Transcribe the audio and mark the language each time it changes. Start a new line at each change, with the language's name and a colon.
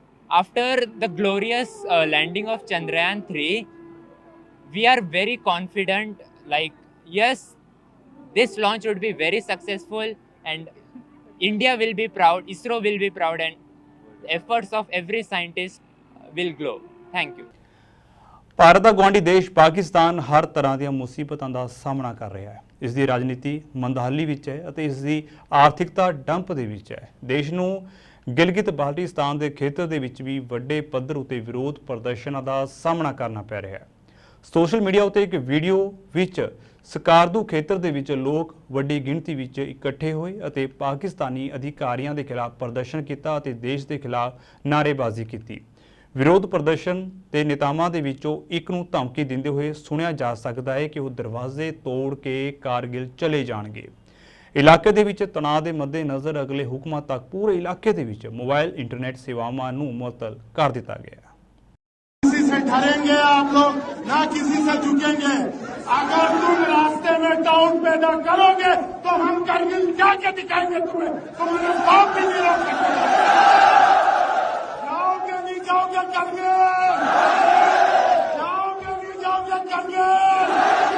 English: After the glorious landing of Chandrayaan 3, we are very confident, like, yes, this launch would be very successful and India will be proud, ISRO will be proud, and efforts of every scientist will glow. Thank you.
Punjabi: Bharat ਦਾ ਗੁਆਂਢੀ ਦੇਸ਼ ਪਾਕਿਸਤਾਨ ਹਰ ਤਰ੍ਹਾਂ ਦੀਆਂ ਮੁਸੀਬਤਾਂ ਦਾ ਸਾਹਮਣਾ ਕਰ ਰਿਹਾ ਹੈ। ਇਸ ਦੀ ਰਾਜਨੀਤੀ ਮੰਦਹਾਲੀ ਵਿੱਚ ਹੈ ਅਤੇ ਇਸ ਦੀ ਆਰਥਿਕਤਾ ਡੰਪ ਦੇ ਵਿੱਚ ਹੈ। ਦੇਸ਼ ਨੂੰ ਗਿਲਗਿਤ ਬਾਲਟਿਸਤਾਨ ਦੇ ਖੇਤਰ ਦੇ ਵਿੱਚ ਵੀ ਵੱਡੇ ਪੱਧਰ ਉਤੇ ਵਿਰੋਧ ਪ੍ਰਦਰਸ਼ਨਾਂ ਦਾ ਸਾਹਮਣਾ ਕਰਨਾ ਪੈ ਰਿਹਾ ਹੈ। ਸੋਸ਼ਲ ਮੀਡੀਆ ਉਤੇ ਇੱਕ ਵੀਡੀਓ ਵਿੱਚ ਸਕਾਰਦੂ ਖੇਤਰ ਦੇ ਵਿੱਚ ਲੋਕ ਵੱਡੀ ਗਿਣਤੀ ਵਿੱਚ ਇਕੱਠੇ ਹੋਏ ਅਤੇ ਪਾਕਿਸਤਾਨੀ ਅਧਿਕਾਰੀਆਂ ਦੇ ਖਿਲਾਫ ਪ੍ਰਦਰਸ਼ਨ ਕੀਤਾ ਅਤੇ ਦੇਸ਼ ਦੇ ਖਿਲਾਫ ਨਾਅਰੇਬਾਜ਼ੀ ਕੀਤੀ। ਵਿਰੋਧ ਪ੍ਰਦਰਸ਼ਨ ਤੇ ਨੇਤਾਵਾਂ ਦੇ ਵਿੱਚੋਂ ਇੱਕ ਨੂੰ ਧਮਕੀ ਦਿੰਦੇ ਹੋਏ ਸੁਣਿਆ ਜਾ ਸਕਦਾ ਹੈ ਕਿ ਉਹ ਦਰਵਾਜ਼ੇ ਤੋੜ ਕੇ ਕਾਰਗਿਲ ਚਲੇ ਜਾਣਗੇ। ਇਲਾਕੇ ਦੇ ਵਿੱਚ ਤਣਾਅ ਦੇ ਮੱਦੇਨਜ਼ਰ ਅਗਲੇ ਹੁਕਮਾਂ ਤੱਕ ਪੂਰੇ ਇਲਾਕੇ ਦੇ ਵਿੱਚ ਮੋਬਾਈਲ ਇੰਟਰਨੈਟ ਸੇਵਾਵਾਂ ਨੂੰ ਮੁਅੱਤਲ ਕਰ ਦਿੱਤਾ ਗਿਆ।
Hindi: किसी से डरेंगे आप लोग, ना किसी से झुकेंगे। अगर तुम रास्ते में डाउट पैदा करोगे तो हम करगिल जाके दिखाएंगे तुम्हें, तुम्हारे बाप भी नहीं रोक सकते। जाओगे नहीं जाओगे करगिल, जाओगे नहीं जाओगे करगिल।